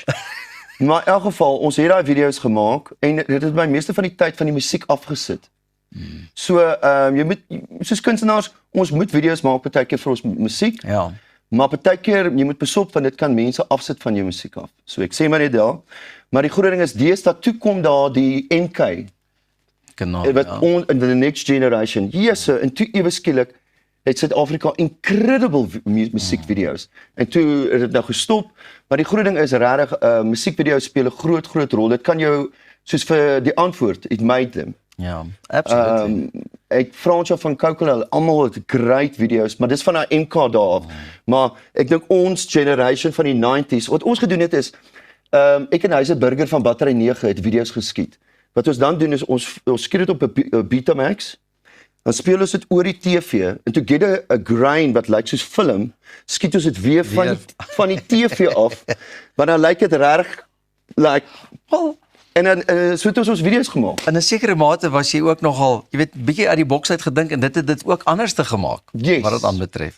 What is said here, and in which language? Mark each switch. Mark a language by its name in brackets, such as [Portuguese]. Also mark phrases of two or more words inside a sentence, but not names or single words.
[Afrikaans] Maar in elk geval, ons het daai video's gemaak en dit het my meeste van die tyd van die musiek afgesit. So, jy moet soos kunstenaars, ons moet video's maak partykeer vir ons musiek. Ja. Maar partykeer jy moet besop want dit kan mense afsit van jou musiek af. So ek sê maar net daar. Maar die groot ding is deesdae toe kom daar die NK kanaal, [English] in the next generation. Yes, [Afrikaans] en toe ewe skielik het Suid-Afrika incredible musiekvideo's. En toe het dit nou gestop, maar die groot ding is regtig musiekvideo's speel 'n groot rol. Dit kan jou soos vir die antwoord, [English] it made them. Ja, absolutely. [Afrikaans] Ek Fransja van Coca-Cola, almal het great video's, maar dis van haar NK daar af. Maar ek dink ons generation van die 90s, wat ons gedoen het is, ek en Huise Burger van Battery 9 het video's geskiet. Wat ons dan doen is, ons skiet dit op 'n Betamax, dan speel ons dit oor die TV, en [English] to get a grain [Afrikaans] wat lyk soos film, skiet ons dit weer van die TV af, want dan lyk dit reg, en dan so het ons video's gemaak. In 'n sekere mate was jy ook nogal, jy weet, bietjie uit die boks uit gedink en dit het dit ook anders te gemaak, wat dit aanbetref.